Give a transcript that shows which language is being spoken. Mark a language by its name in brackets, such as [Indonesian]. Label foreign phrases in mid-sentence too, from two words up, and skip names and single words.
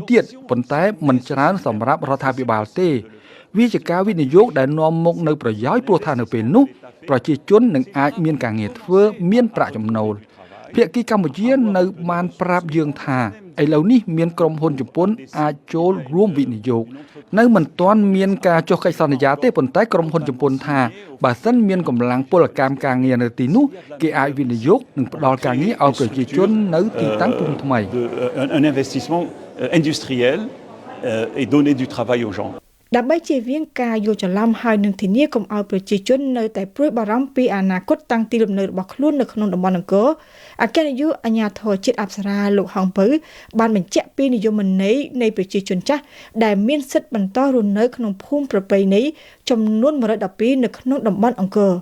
[Khmer] ទៀតប៉ុន្តែមិនច្រើនសម្រាប់រដ្ឋាភិបាលទេវាជាការវិនិយោគដែលនាំមកនៅប្រយោជន៍ព្រោះថានៅពេលនោះប្រជាជននឹងអាចមានការងារធ្វើមានប្រាក់ចំណូលភាគីកម្ពុជានៅបានប្រាប់យើងថាឥឡូវនេះមានក្រុមហ៊ុនជប៉ុនអាចចូលរួមវិនិយោគនៅមិនទាន់មានការចុះកិច្ចសន្យាទេប៉ុន្តែក្រុមហ៊ុនជប៉ុនថាបើសិនមានកម្លាំងពលកម្មការងារនៅទីនោះគេអាចវិនិយោគនិងផ្ដល់ការងារឲ្យប្រជាជននៅទីតាំងភូមិថ្មី [French] un investissement industriel et donner du travail aux gens [Khmer] ដើម្បីជៀសវាងការយល់ច្រឡំហើយនឹងធានាកុំឲ្យប្រជាជននៅតែព្រួយបារម្ភពីអនាគតតាំងទីលំនៅរបស់ខ្លួននៅក្នុងតំបន់អង្គរអគ្គនាយកអាជ្ញាធរជាតិអប្សរាលោកហងពៅបានបញ្ជាក់ពីនិយមន័យនៃប្រជាជនចាស់ដែលមានសិទ្ធិបន្តរស់នៅក្នុងភូមិប្រពៃណីចំនួន112នៅក្នុងតំបន់អង្គរ